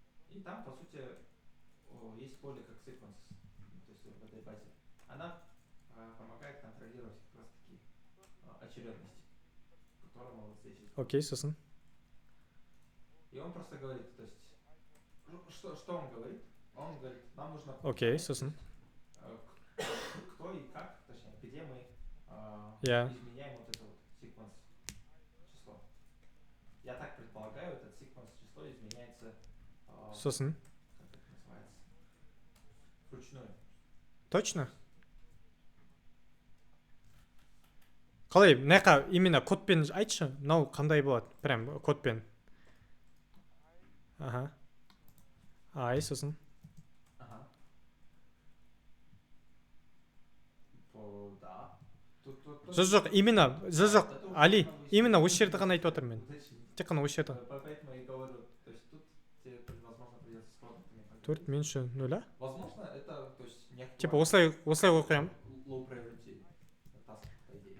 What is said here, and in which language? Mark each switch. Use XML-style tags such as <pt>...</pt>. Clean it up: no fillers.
<ru>И там, по сути, есть поле как sequence, то есть в этой базе. Она помогает контролировать как раз таки очередность, которую мы вот здесь.</ru> <kk>Окей, сосын.</kk> <ru>И он просто говорит, то есть, что он говорит? Он говорит, нам нужно...</ru> <kk>Окей, сосын.</kk> <ru>Кто и как, точнее, где мы изменяем вот это вот sequence число. Я так предполагаю, этот sequence число изменяется...</ru> <kk>Сосын.</kk> <ru>Как это называется? Вручную. Точно?</ru> <kk>Қалай, мына именно кодпен айтшы, мынау қандай болады? Прям кодпен. Ага. Ай, сосын.</kk> <ru>Ага. Да.</ru> <kk>Жоқ, именно, жоқ, Али, именно осы жерді ғана айтып отырмын мен. Тек қана осы жерді.</kk> <ru>Поэтому я говорю, то есть тут тебе, возможно, придется с продуктами. 4 меньше 0. Возможно, это, то есть, не актуально.</ru> <kk>Типа осылай оқиям.</kk> <en>Low priority task,</en> <ru>по идее.</ru>